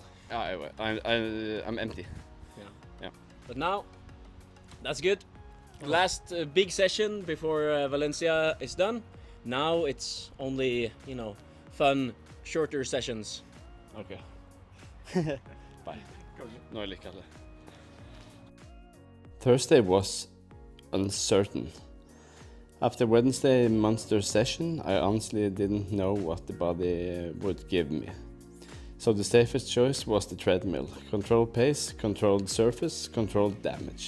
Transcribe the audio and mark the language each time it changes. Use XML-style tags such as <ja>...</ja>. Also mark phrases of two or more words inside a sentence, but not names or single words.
<en>I'm empty. Yeah. But now, that's good. Last big session before Valencia is done. Now it's only fun, shorter sessions. Okay. Bye.</en> <no>Nå liker det.</no> <en>Thursday was uncertain. After Wednesday monster session, I honestly didn't know what the body would give me. So the safest choice was the treadmill. Controlled pace, controlled surface, controlled damage.</en>